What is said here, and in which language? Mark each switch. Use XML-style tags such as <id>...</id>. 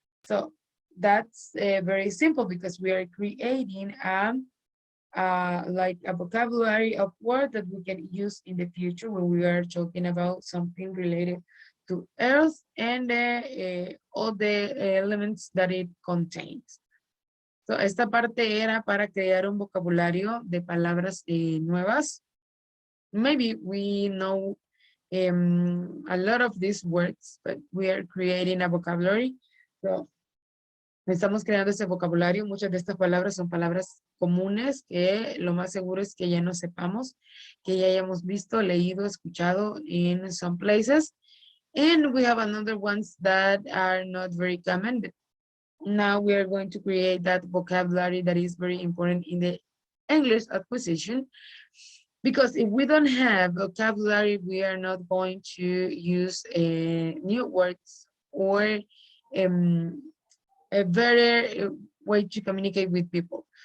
<en>So that's very simple, because we are creating like a vocabulary of words that we can use in the future when we are talking about something related to earth and all the elements that it contains.</en> <es>So esta parte era para crear un vocabulario de palabras nuevas.</es> <en>Maybe we know a lot of these words, but we are creating a vocabulary.</en> <es>So estamos creando ese vocabulario. Muchas de estas palabras son palabras comunes que lo más seguro es que ya no sepamos, que ya hayamos visto, leído, escuchado</es> <en>in some places. And we have another ones that are not very common. Now we are going to create that vocabulary that is very important in the English acquisition. Because if we don't have vocabulary, we are not going to use new words or a better way to communicate with people.</en>